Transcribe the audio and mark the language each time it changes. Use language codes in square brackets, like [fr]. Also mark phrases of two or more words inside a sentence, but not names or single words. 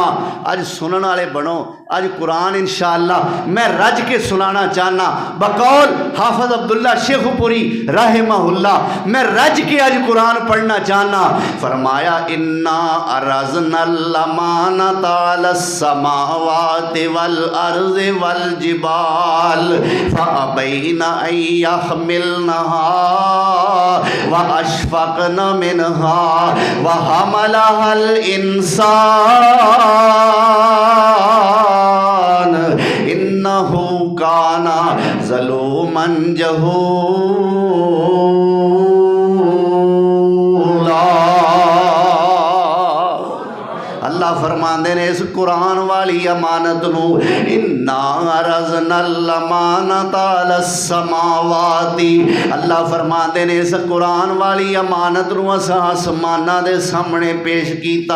[pa] اج سنن والے بنو. اج قرآن ان شاء اللہ میں رج کے سنانا چاہناں، بقول حافظ عبداللہ شیخوپوری رحمہ اللہ، میں رج کے اج قرآن پڑھنا چاہناں. [ar] فرمایا، إنا عرضنا الأمانة على السماوات والأرض والجبال فأبين أن يحملنها وأشفقن منها وحملها الإنسان إنه كان ظلوما جهولا. [pa] اللہ فرماندے نیں اس قرآن والی امانت نوں, [ar] إنا عرضنا الأمانة على السماوات, [pa] اللہ فرماندے نیں اس قرآن والی امانت نوں اساں اسماناں دے سامنے پیش کیتا.